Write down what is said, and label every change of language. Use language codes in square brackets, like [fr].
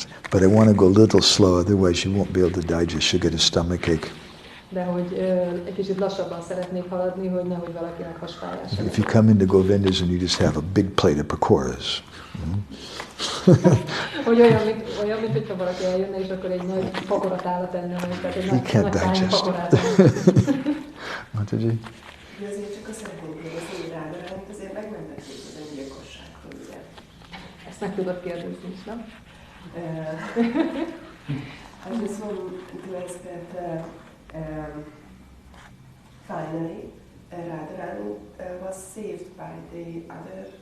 [en] But I want to go a little slow, otherwise you won't be able to digest. You'll get a stomachache. [hu] De hogy egy kicsit lassabban szeretnék haladni, hogy nehogy valakinek hasfájás. [en] If you come into Govinda's and you just have a big plate of pakoras. [hu] Hogy olyan, mint hogyha valaki eljönne, és akkor egy nagy pakorat állat enne, tehát egy nagy tányi pakorát. Mataji? Azért csak azt szeretném kérdezni, hogy Radharánit azért megmentették az öngyilkosságtól, ugye? Ezt meg tudod kérdezni is, nem? [en] I just want to ask that finally Radharani was saved by the other